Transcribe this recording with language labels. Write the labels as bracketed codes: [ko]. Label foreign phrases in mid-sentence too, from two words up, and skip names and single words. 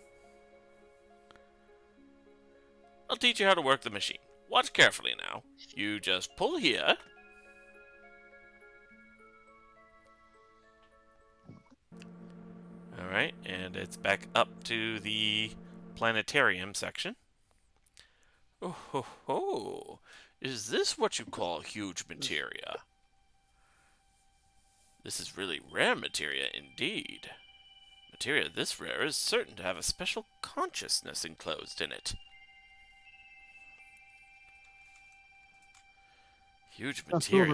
[en] I'll teach you how to work the machine. Watch carefully now. You just pull here. Alright, and it's back up to the planetarium section. Oh ho ho! Is this what you call huge materia? This is really rare materia indeed. Materia this rare is certain to have a special consciousness enclosed in it. Huge materia.